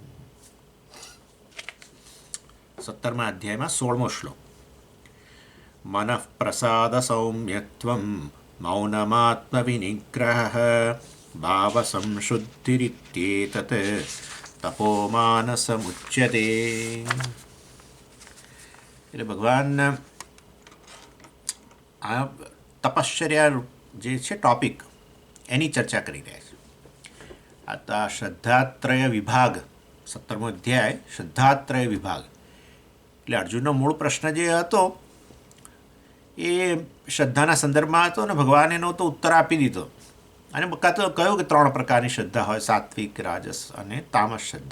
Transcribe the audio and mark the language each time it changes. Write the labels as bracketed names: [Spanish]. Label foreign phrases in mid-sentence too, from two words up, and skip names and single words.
[Gujarati] 17મા અધ્યાયમાં 16મો શ્લોક [Sanskrit] मनः प्रसाद सौम्यत्वं मौनमात्मविनिग्रहः भावसंशुद्धिरित्येतत् तपोमानसमुच्यते। [Gujarati] એટલે ભગવાન આ તપશ્ચર્યા જે છે ટોપિક એની ચર્ચા કરી રહ્યા છે. આ શ્રદ્ધાત્રય વિભાગ 17મો અધ્યાય શ્રદ્ધાત્રય વિભાગ એટલે અર્જુનનો મૂળ પ્રશ્ન જે હતો એ શ્રદ્ધાના સંદર્ભમાં હતો ને ભગવાને એનો તો ઉત્તર આપી દીધો અને કહ્યું કે 3 પ્રકારની શ્રદ્ધા હોય સાત્વિક રાજસ અને તામસ શ્રદ્ધા.